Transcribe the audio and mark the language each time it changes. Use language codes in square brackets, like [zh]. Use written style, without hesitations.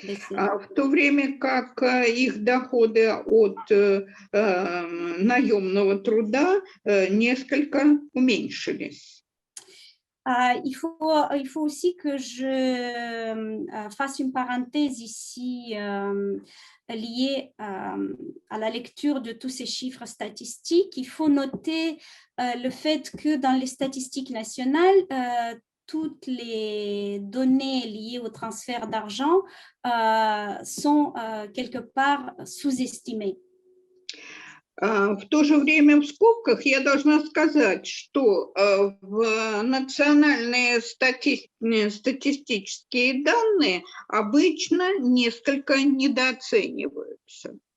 [ru] В то время как их доходы от наемного труда несколько уменьшились. [fr] Il faut aussi que je fasse une parenthèse ici liée à la lecture de tous ces chiffres statistiques. Il faut noter le fait que dans les statistiques nationales, toutes les données liées au transfert d'argent sont quelque part sous-estimées. [ru] В то же время в скобках я должна сказать, что национальные статистические данные обычно несколько недооцениваются.